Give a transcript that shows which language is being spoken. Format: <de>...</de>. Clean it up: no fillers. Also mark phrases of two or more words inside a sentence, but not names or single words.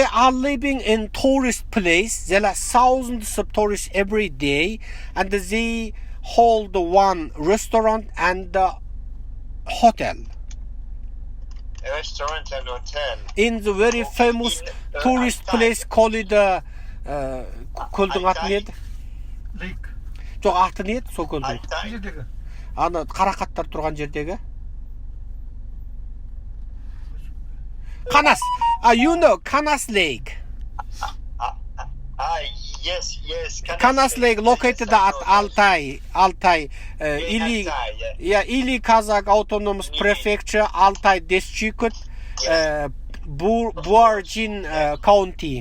<en>They are living in tourist place. There are thousands of tourists every day, and they hold one restaurant and hotel. A restaurant and hotel. In the very famous tourist place called</en> <kk>көлдің аты не еді? Жоқ, аты не еді сол көлдің? Ана қарақаттар тұрған жердегі?</kk> <en>Kanas. You know Kanas Lake. Yes, yes. Kanas Lake located at Altai. Ili, yeah. Ili Kazakh Autonomous Prefecture, Altai District, Buarjin County.</en>